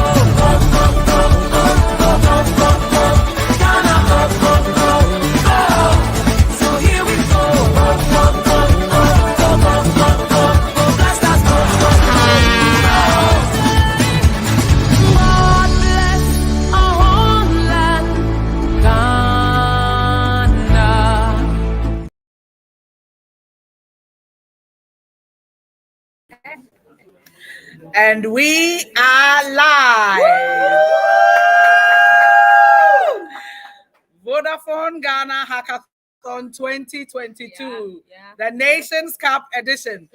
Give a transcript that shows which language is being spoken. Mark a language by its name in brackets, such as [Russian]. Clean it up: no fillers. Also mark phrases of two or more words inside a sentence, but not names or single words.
[English] Go, go, go, go, go, go, go, go. Ghana, go, go, go, go. So here we go. Go, go, go, go, go, go, go, go. Blast us, go, go, go, go. God bless our homeland, Ghana. And we are live. Vodafone Ghana Hackathon 2022, the Nations Cup edition.